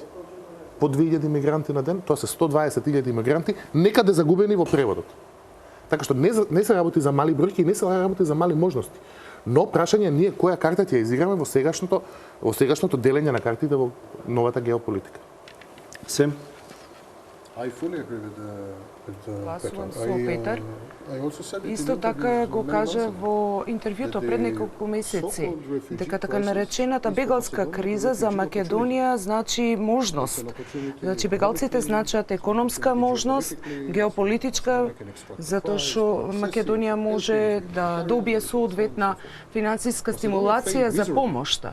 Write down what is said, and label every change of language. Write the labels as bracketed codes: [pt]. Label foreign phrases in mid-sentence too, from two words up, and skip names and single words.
[mk] По 2000 мигранти на ден, тоа се 120.000 мигранти, некаде загубени во преводот. Така што не се работи за мали бројки и не се работи за мали можности. Но прашање ние која карта ќе изиграме во сегашното делење на картите во новата геополитика. Сем? [en] I fully agree with [mk] Гласувам [en] Petar. [mk] со Петар. [en] I also said it [mk] Исто [en] in [mk] така [en] interviews [mk] го [en] many [mk] кажа [en] months ago. [mk] во интервјуто пред неколку месеци дека така наречената бегалска криза за Македонија значи можност. Значи бегалците значат економска можност, геополитичка, затоа што Македонија може да добие соодветна финансиска стимулација за помошта.